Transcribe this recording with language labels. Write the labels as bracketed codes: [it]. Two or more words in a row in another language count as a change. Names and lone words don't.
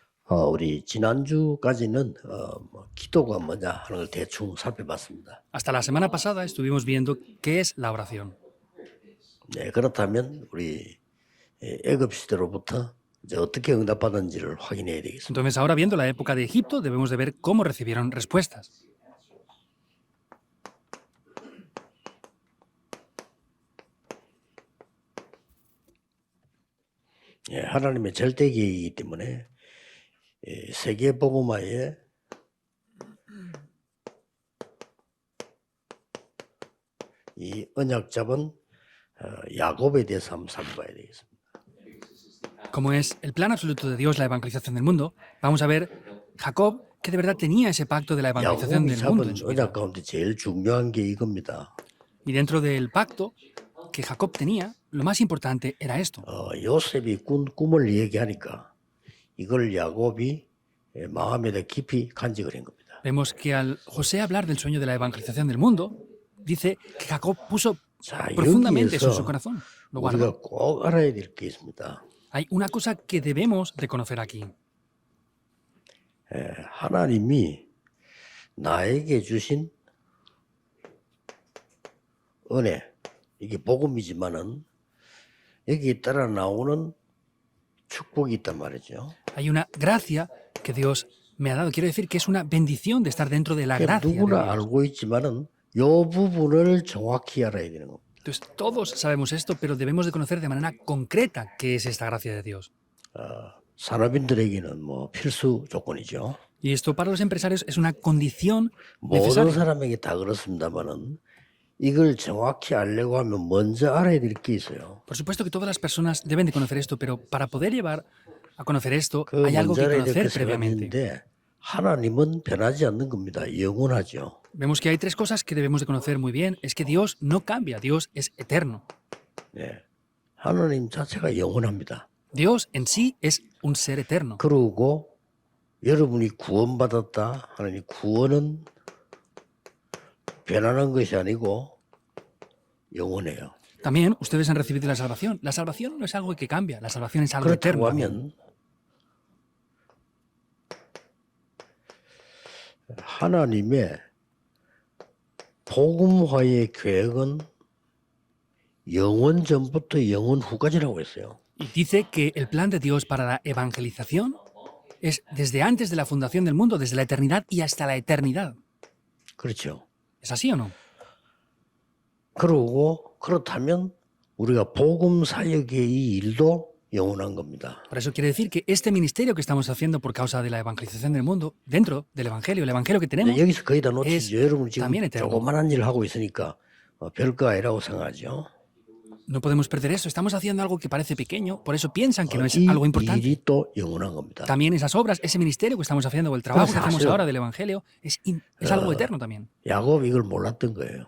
[ko] 우리 지난주까지는 기도가 뭐냐 하는 걸 대충 살펴봤습니다. [es] Hasta la semana pasada estuvimos viendo qué es la oración. [ko] 네, 그렇다면 우리 애굽 시대로부터 이제 어떻게 응답받은지를 확인해야 되겠습니다. [es] Entonces, ahora viendo la época de Egipto, debemos de ver cómo recibieron respuestas. [ko] 예, 하나님의 절대 계획이기 때문에 세계 복음화에 이 언약 잡은 야곱에 대해서 한번 살펴봐야 되겠습니다. [es] Como es el plan absoluto de Dios la evangelización del mundo, vamos a ver Jacob que de verdad tenía ese pacto de la evangelización [ko] 야곱이 [es] del mundo [ko] 잡은 [es] en su vida. [ko] 언약 가운데 제일 중요한 게 이겁니다. [es] Y dentro del pacto que Jacob tenía, lo más importante era esto. [ko] 요셉이 꾼 꿈을 얘기하니까 이걸 야곱이 마음에다 깊이 간직을 한 겁니다. [es] Vemos que al José hablar del sueño de la evangelización del mundo, dice que Jacob puso [ko] 자, [es] profundamente eso en su [ko] 여기에서 [es] corazón. Lo guardó. [ko] 우리가 꼭 알아야 될 게 있습니다. [es] Hay una cosa que debemos de conocer aquí. [ko] 하나님이 나에게 주신 은혜, 이게 복음이지만은 여기에 따라 나오는 축복이 있단 말이죠. [es] Hay una gracia que Dios me ha dado. Quiero decir que es una bendición de estar dentro de la gracia de [ko] 누구나 [es] Dios. [ko] 알고 있지만은 요 부분을 정확히 알아야 되는 겁니다. [es] Entonces, todos sabemos esto, pero debemos de conocer de manera concreta qué es esta gracia de Dios. [ko] 산업인들에게는 뭐 필수 조건이죠. [es] Y esto para los empresarios es una condición [ko] 모든 [es] necesaria. [ko] 사람에게 다 그렇습니다만은 이걸 정확히 알려고 하면 먼저 알아야 될 게 있어요. [es] Por supuesto que todas las personas deben de conocer esto, pero para poder llevar a conocer esto, [ko] 그 [es] hay algo [ko] 먼저 [es] que [ko] 알아야 될 [es] conocer [ko] 게 [es] previamente. [ko] 있는데 하나님은 변하지 않는 겁니다. 영원하죠. [es] Vemos que hay tres cosas que debemos de conocer muy bien. Es que Dios no cambia, Dios es eterno. [ko] 네. 하나님 자체가 영원합니다. [es] Dios en sí es un ser eterno. [ko] 그리고 여러분이 구원받았다 하느니 구원은 변하는 것이 아니고 영원해요. [es] También ustedes han recibido la salvación. La salvación no es algo que cambia, la salvación es algo [ko] 그렇다고 [es] eterno. [ko] 하면 하나님의 복음화의 계획은 영원 전부터 영원 후까지라고 했어요. [es] Y dice que el plan de Dios para la evangelización es desde antes de la fundación del mundo, desde la eternidad y hasta la eternidad. [ko] 그렇죠. [es] ¿Es así o no? [ko] 그러고 그렇다면 우리가 복음 사역의 이 일도 영원한 겁니다. [es] Por eso quiere decir que este ministerio que estamos haciendo por causa de la evangelización del mundo, dentro del evangelio, el evangelio que tenemos, [ko] 여기서 거의 다 놓치죠. 여러분 지금 [es] también eterno. [ko] 조그만한 일을 하고 있으니까 별거 아니라고 생각하죠. [es] No podemos perder eso. Estamos haciendo algo que parece pequeño, por eso piensan que no es [ko] 이 [es] algo importante. [ko] 일이 또 영원한 겁니다. [es] También esas obras, ese ministerio que estamos haciendo o el trabajo que hacemos [ko] 사실은 [es] ahora del evangelio es algo eterno también. [ko] 야곱 이걸 몰랐던 거예요.